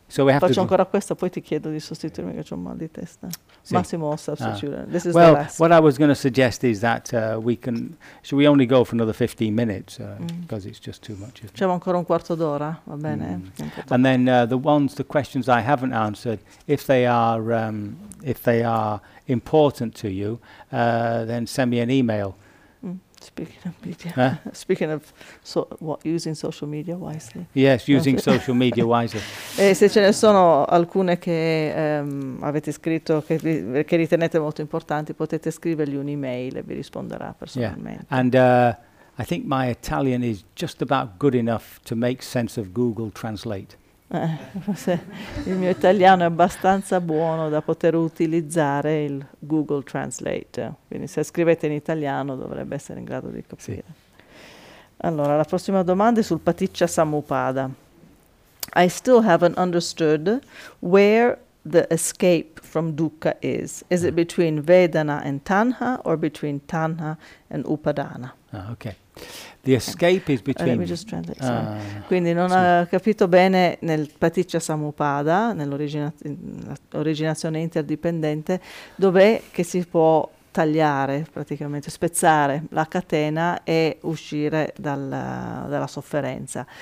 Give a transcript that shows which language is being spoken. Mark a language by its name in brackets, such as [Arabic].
[Italian] Faccio ancora questo, poi ti chiedo di sostituirmi che ho un mal di testa. [English] Sì. Massimo, I'll substitute. This is well, the last. What I was going to suggest is that should we only go for another 15 minutes? Because it's just too much. [Italian] C'è ancora un quarto d'ora, va bene. [English] And then the questions I haven't answered, if they are important to you, then send me an email. Speaking of media, using social media wisely. Yes, using social media wisely. [Italian] E se ce ne sono alcune che avete scritto che ritenete molto importanti, potete scrivergli un'email e vi risponderà personalmente. [English] Yeah. And I think my Italian is just about good enough to make sense of Google Translate. [Italian] Il mio italiano è abbastanza buono da poter utilizzare il Google Translate, quindi se scrivete in italiano dovrebbe essere in grado di capire. Sì. Allora, la prossima domanda è sul Paticca Samuppada. [English] I still haven't understood where the escape from dukkha is. Is it between Vedana and Tanha or between Tanha and Upadana? Ah, okay. The escape is between. Let me just translate. [Italian] Quindi non ha capito bene nel Paticca Samuppada, nell'originazione interdipendente, dov'è che si può tagliare praticamente, spezzare la catena e uscire dalla sofferenza.